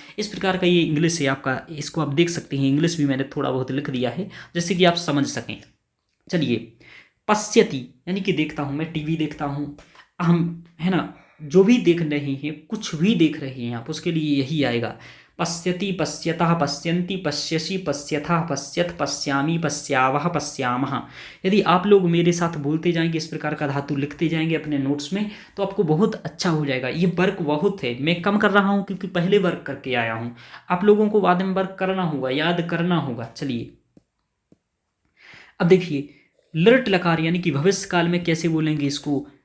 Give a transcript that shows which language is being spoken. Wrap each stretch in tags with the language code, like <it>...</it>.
<hi>इस प्रकार का ये इंग्लिश है आपका, इसको आप देख सकते हैं। इंग्लिश भी मैंने थोड़ा बहुत लिख दिया है जैसे कि आप समझ सकें। चलिए पश्यति यानी कि देखता हूं, मैं टीवी देखता हूं, हम है ना, जो भी देख रहे हैं, कुछ भी देख रहे हैं आप, उसके लिए यही आएगा।</hi> <sa>पश्यति पश्यतः पश्यन्ति पश्यसि पश्यथः पश्यथ पश्यामि पश्यावः पश्यामः।</sa> <hi>यदि आप लोग मेरे साथ बोलते जाएंगे, इस प्रकार का धातु लिखते जाएंगे अपने नोट्स में, तो आपको बहुत अच्छा हो जाएगा। ये वर्क बहुत है, मैं कम कर रहा हूँ क्योंकि पहले वर्क करके आया हूँ। आप लोगों को बाद में वर्क करना होगा, याद करना होगा। चलिए अब देखिए, लृट लकार यानी कि भविष्य काल में कैसे बोलेंगे इसको।</hi>